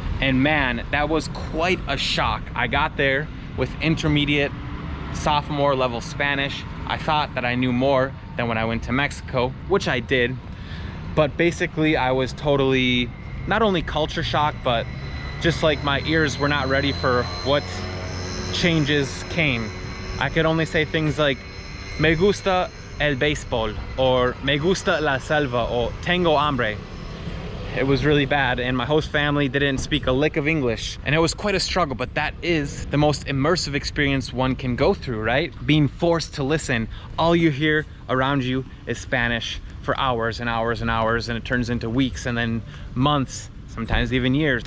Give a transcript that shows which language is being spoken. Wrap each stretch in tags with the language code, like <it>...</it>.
<en>And man, that was quite a shock. I got there with intermediate sophomore level Spanish. I thought that I knew more than when I went to Mexico, which I did. But basically, I was totally, not only culture shock, but just like my ears were not ready for what changes came. I could only say things like,</en> <es>me gusta el béisbol,</es> <en>or</en> <es>me gusta la selva, or tengo hambre.</es> <en>it was really bad, and my host family didn't speak a lick of English, and it was quite a struggle. But that is the most immersive experience one can go through, right? Being forced to listen. All you hear around you is Spanish for hours and hours and hours, and it turns into weeks and then months, sometimes even years.</en>